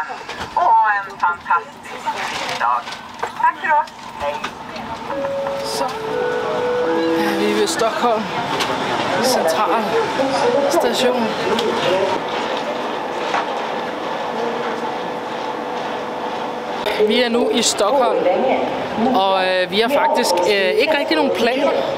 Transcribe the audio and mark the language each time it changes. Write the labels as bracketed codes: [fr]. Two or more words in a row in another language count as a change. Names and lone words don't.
[sv] Och ha en fantastisk dag. Tack för oss. Hej. [da] Så vi er ved Stockholm Central Station. Vi er nu i Stockholm, og vi har faktisk ikke rigtig nogen planer.